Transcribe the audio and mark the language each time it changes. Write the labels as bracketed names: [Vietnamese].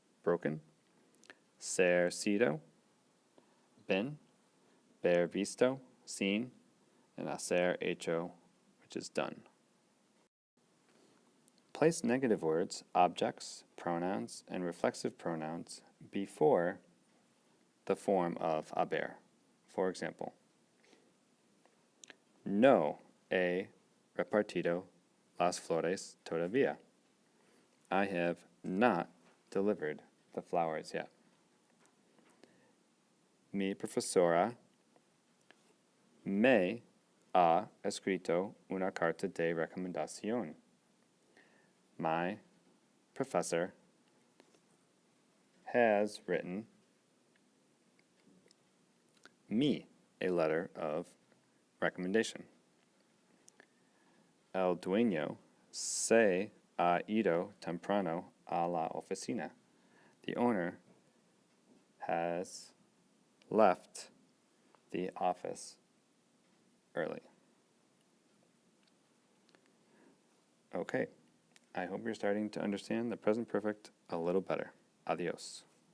[English] broken. [Spanish] Ser sido, [English] been. [Spanish] Ver visto, [English] seen. And [Spanish] hacer hecho, [English] which is done. Place negative words, objects, pronouns, and reflexive pronouns before the form of haber. For example, [Spanish] no he repartido las flores todavía. [English] I have not delivered the flowers yet. [Spanish] Mi profesora me ha escrito una carta de recomendación. [English] My professor has written me a letter of recommendation. [Spanish] El dueño se ha ido temprano a la oficina. [English] The owner has left the office early. Okay, I hope you're starting to understand the present perfect a little better. Adios.